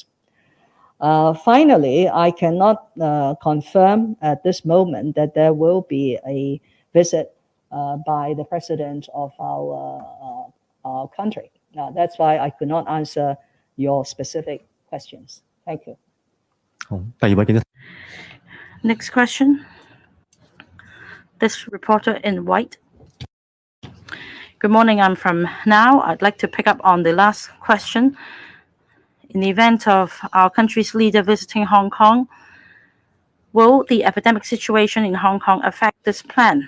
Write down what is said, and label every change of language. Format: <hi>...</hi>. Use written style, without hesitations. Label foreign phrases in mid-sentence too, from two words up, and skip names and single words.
<en>Finally, I cannot confirm at this moment that there will be a visit by the president of our country. That's why I could not answer your specific questions. Thank you.</en> <yue>好，第二位記者。</yue> <en>Next question. This reporter in white. Good morning, I'm from Now. I'd like to pick up on the last question. In the event of our country's leader visiting Hong Kong, will the epidemic situation in Hong Kong affect this plan?</en>